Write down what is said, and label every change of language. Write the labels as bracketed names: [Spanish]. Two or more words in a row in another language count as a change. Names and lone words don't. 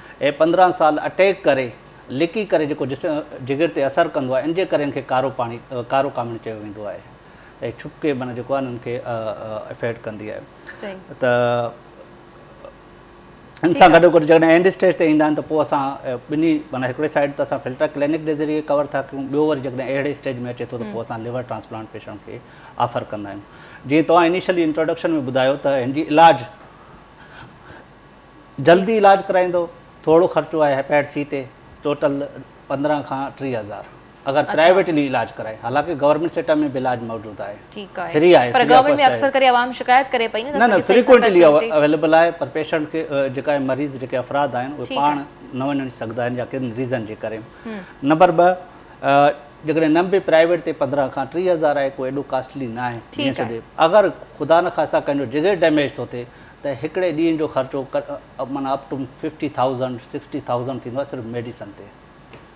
[Sindhi] ऐं 15 साल अटैक करे लिकी करे जेको जिगर ते असरु कंदो आहे, इन जे करे इनखे कारो कामिण चयो वेंदो आहे, त छुपके माना जेको आहे उनखे इफेक्ट कंदी आहे। त इन सां गॾो गॾु जॾहिं [English] end stage [Sindhi] ते ईंदा आहिनि त पोइ असां ॿिन्ही माना हिकिड़े साइड त असां [English] filter clinic [Sindhi] जे ज़रिए कवर था कयूं, ॿियो वरी जॾहिं अहिड़े स्टेज में अचे थो त पोइ असां [English] liver transplant patient [Sindhi] खे ऑफर कंदा आहियूं। जीअं तव्हां [English] initially introduction [Sindhi] में ॿुधायो त हिन जी इलाजु जल्दी इलाजु कराईंदो, थोरो ख़र्चो आहे [English] hepatitis C [Sindhi] ते, टोटल 15 खां 30,000 अगर प्राइवेटली इलाज कराए, [Urdu] حالانکہ گورنمنٹ سیکٹر میں بھی علاج موجود ہے، ٹھیک ہے، فری ہے, [Sindhi] पर गवर्नमेंट में अक्सर करे आवाम शिकायत करे पई न [English] frequently available [Sindhi] है, पर पेशेंट के जेका मरीज जेके अफराद आहिनि उहे पाण न वञी सघंदा आहिनि या किन रीज़न जे करे। नंबर 2 जेकॾहिं न बि प्राइवेट ते 15 खां 30,000 आहे, कोई एॾो कॉस्टली न आहे। अगरि ख़ुदा न ख़ास्ता कंहिंजो जिगर डैमेज थो थिए त हिकिड़े ॾींहं जो ख़र्चो माना [English] up to [Sindhi] 50,000 60,000 थींदो आहे सिर्फ़ु मेडिसन ते।